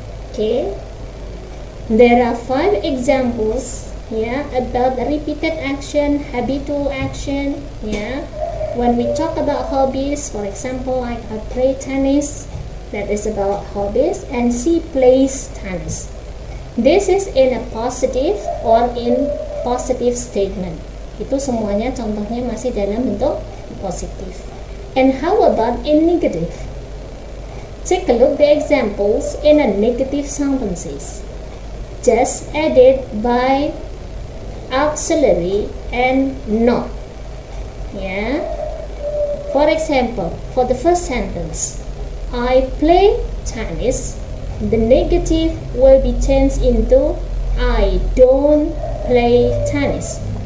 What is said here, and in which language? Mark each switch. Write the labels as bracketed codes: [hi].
[en] Okay, there are 5 examples about repeated action, habitual action. When we talk about hobbies, for example, like I play tennis, that is about hobbies, and she plays tennis. This is in a positive or in positive statement. [id] Itu semuanya contohnya masih dalam bentuk positif. [en] And how about in negative? Take a look the examples in a negative sentences. Just added by auxiliary and not. For example, for the first sentence, I play tennis, the negative will be changed into I don't play tennis.